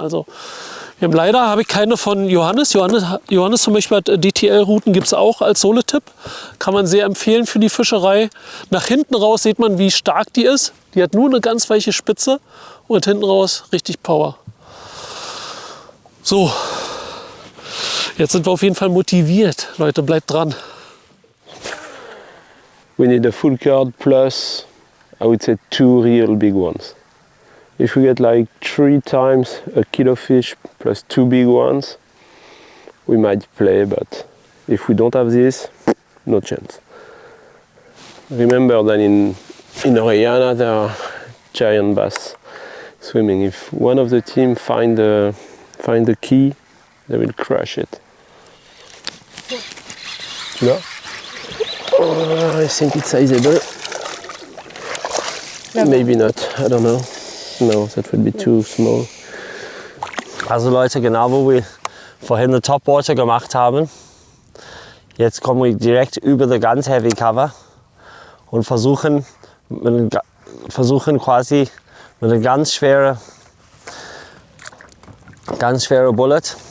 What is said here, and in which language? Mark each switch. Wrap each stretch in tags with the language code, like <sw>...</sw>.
<de>Also wir haben leider, habe ich keine von Johannes. Johannes zum Beispiel hat DTL-Routen, gibt es auch als Soletip. Kann man sehr empfehlen für die Fischerei. Nach hinten raus sieht man, wie stark die ist. Die hat nur eine ganz weiche Spitze und hinten raus richtig Power. So, jetzt sind wir auf jeden Fall motiviert. Leute, bleibt dran.</de> <en>We need a full card plus, I would say, 2 real big ones. If we get like 3 times a kilo fish plus 2 big ones, we might play, but if we don't have this, no chance. Remember that in Orellana there are giant bass swimming. If one of the team find the key, they will crush it. No? I think it's sizable. Maybe not, I don't know. No, that would be too small.</en> <de>Also Leute, genau wo wir vorhin eine Topwater gemacht haben, jetzt kommen wir direkt über the ganz heavy cover und versuchen quasi mit einer ganz schweren Bullet.</de>